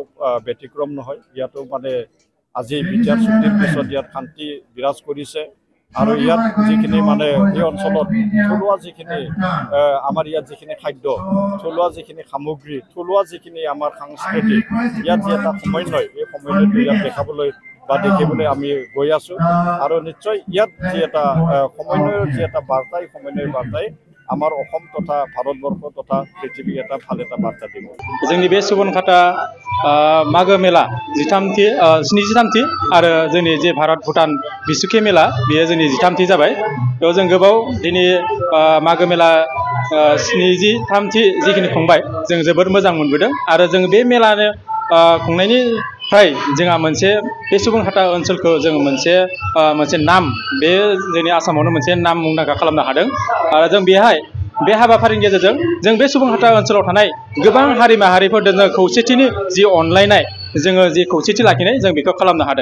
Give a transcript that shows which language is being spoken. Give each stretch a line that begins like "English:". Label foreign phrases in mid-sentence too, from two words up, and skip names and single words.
Assamese: ব্যতিক্ৰম নহয় ইয়াতো মানে আজি বিটিআৰ চুক্তিৰ পিছত ইয়াত শান্তি বিৰাজ কৰিছে আৰু ইয়াত যিখিনি মানে এই অঞ্চলত থলুৱা যিখিনি আমাৰ ইয়াত যিখিনি খাদ্য থলুৱা যিখিনি সামগ্ৰী থলুৱা যিখিনি আমাৰ সংস্কৃতি ইয়াত যে এটা সমন্বয় এই সমন্বয়টো ইয়াত দেখিবলৈ আমি গৈ আছো আৰু নিশ্চয় ইয়াত যে এটা সমন্বয়ৰ যে এটা বাৰ্তা এই সমন্বয়ৰ বাৰ্তাই আমাৰ অসম তথা ভাৰতবৰ্ষ তথা পৃথিৱী এটা ভাল এটা বাৰ্তা দিব।
Bodo: जोंनि बे सुबनकाटा मागो मेला 73थि आरो जोंनि जे भारत भुटान बिसुखि मेला बेयो जोंनि 13थि जाबाय बेयाव जों गोबाव दिनै मागो मेला 73थि जिखिनि खुंबाय जों जोबोद मोजां मोनबोदों आरो जों बे मेलानो खुंनायनिफ्राय जोंहा मोनसे बे सुबनकाटा ओनसोलखौ जों मोनसे नाम बे जोंनि आसामावनो मोनसे नाम मुंदांखा खालामनो हादों आरो जों बेहाय बे हाबाफारिनि गेजेरजों जों बे सुबनकाटा ओनसोलाव थानाय गोबां हारि माहारिफोरजों खौसेथिनि जि अनलायनाय जोङो जि खौसेथि लाखिनाय जों बेखौ खालामनो हादों।